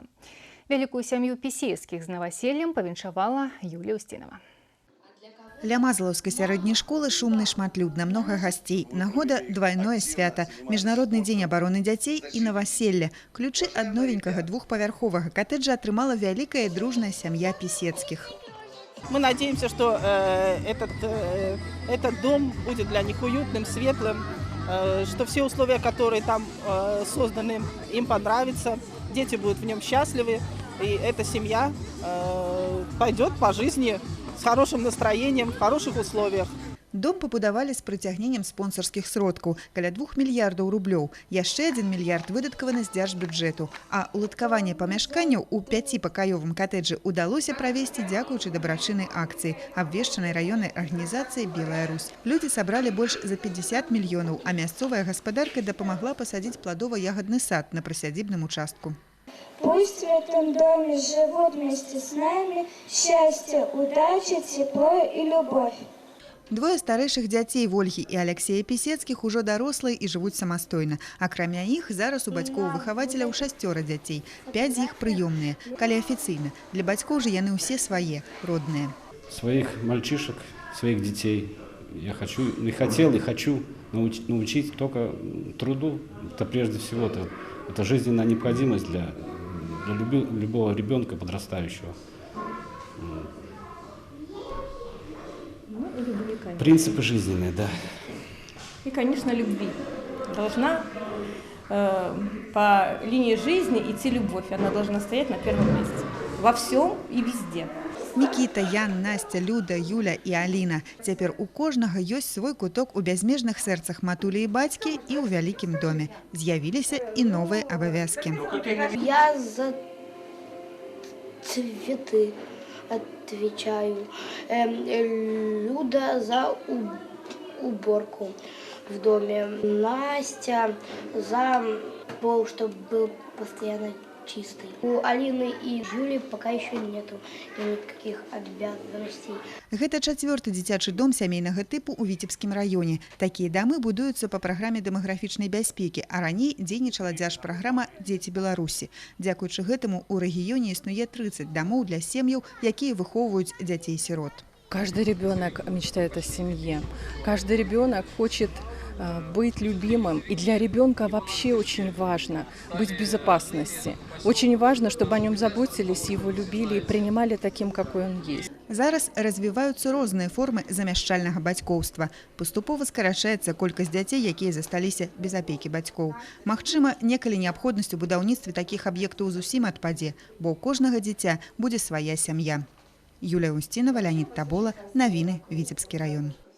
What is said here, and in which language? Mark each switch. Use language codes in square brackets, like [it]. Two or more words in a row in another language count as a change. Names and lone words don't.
[be] Вялікую сям'ю Пісейскіх з наваселлем павіншавала Юлія Устінова. Ля Мазалаўскай сярэдняй школы шумна і шматлюдна, многа гасцей. Нагода двойное свята. Міжнародны дзень абароны дзяцей і наваселля. Ключы ад новенькага двухпавярховага катэджа атрымала вялікая дружная сям'я Пісецкіх. [ru] Мы надеемся, что этот дом будет для них уютным, светлым, что все условия, которые там созданы, им понравятся, дети будут в нем счастливы, и эта семья пойдет по жизни с хорошим настроением, в хороших условиях. [be] Дом пабудавалі з прыцягненнем спонсарскіх сродкаў, каля 2 мільярдаў рублёў. Яшчэ 1 мільярд выдаткаваны з дзяржбюджэту. А уладкаванне памяшканняў у 5-пакаёвым катэджы удалося правесці дзякуючы дабрачыннай акцыі, абвешчанай раённай арганізацыяй «Белая Русь». Людзі сабралі больш за 50 мільёнаў, а мясцовая гаспадарка дапамагла пасадзіць пладова-ягадны сад на прысядзібным участку. [ru] Пусть в этом доме живут вместе с нами счастье, удача, тепло и любовь. [be] Двое старэйшых дзяцей Вольгі і Алексея Пісецкіх ужо дарослыя і жывуць самастойна. Акрамя іх, зараз у бацькоў-выхавацеляў 6 дзяцей, 5 з іх прыёмныя, калі афіцыйна. Для бацькоў же яны ўсе свае, родныя. [ru] Своих мальчишек, своих детей я хочу научить только труду. Это прежде всего это жизненная необходимость для любого ребенка подрастающего. И любви, конечно. Принципы жизненные, да. И, конечно, любви. Должна по линии жизни идти любовь. Она должна стоять на первом месте. Во всем и везде. [be] Нікіта, Ян, Настя, Люда, Юля і Аліна. Цяпер у кожнага ёсць свой куток у бязмежных сэрцах матулі і бацькі і ў вялікім доме. З'явіліся і новыя абавязкі. [ru] Я за цветы отвечаю. Люда за уборку в доме. Настя за пол, чтобы был постоянно чистый. У Алины и Юли пока еще нету никаких обязанностей. [be] Гэта 4-й дзіцячы дом сямейнага тыпу ў Віцебскім раёне. Такія дамы будуюцца па праграме дэмаграфічнай бяспекі, а раней дзейнічала дзяржпраграма «Дзеці Беларусі». Дзякуючы гэтаму у рэгіёне існуе 30 дамоў для сем'яў, якія выхоўваюць дзяцей-сірот. [ru] Каждый ребенок мечтает о семье. Каждый ребенок хочет быть любимым. И для ребенка вообще очень важно быть в безопасности. Очень важно, чтобы о нем заботились, его любили и принимали таким, какой он есть. [be] Зараз развіваюцца розныя формы замяшчальнага бацькоўства. Паступова скарачаецца колькасць дзяцей, якія засталіся без апекі бацькоў. Магчыма, некалі неабходнасць у будаўніцтве такіх аб'ектаў зусім адпадзе, бо ў кожнага дзіця будзе свая сям'я. Юлія Устінова, Леонид Табола, навіны Віцебскі раён.